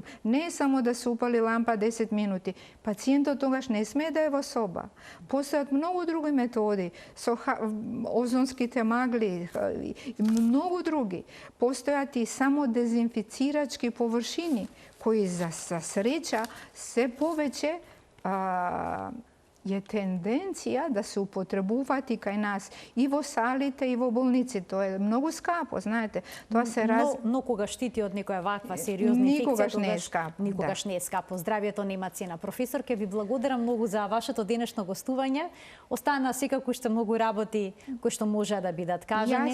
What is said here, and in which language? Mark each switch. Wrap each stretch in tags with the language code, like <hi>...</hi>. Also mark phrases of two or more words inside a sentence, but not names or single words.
<mk>Не е само да се упали лампа 10 минути. Пациентот тогаш не смее да е во соба. Постојат многу други методи, со озонските магли и многу други. Постојат и само дезинфицирачки површини, кои за среќа се повеќе е тенденција да се употребувати кај нас i во салите и во болници. Тоа е многу скапо, знаете. Тоа се Но кога штити од некоја ваква сериозна инфекција, никогаш не е скапо. Никогаш не е скапо. Здравието нема цена. Професор, ке ви благодарам многу за вашето денешно гостување. Остана секако уште многу работи кои што може да бидат кажани.</mk>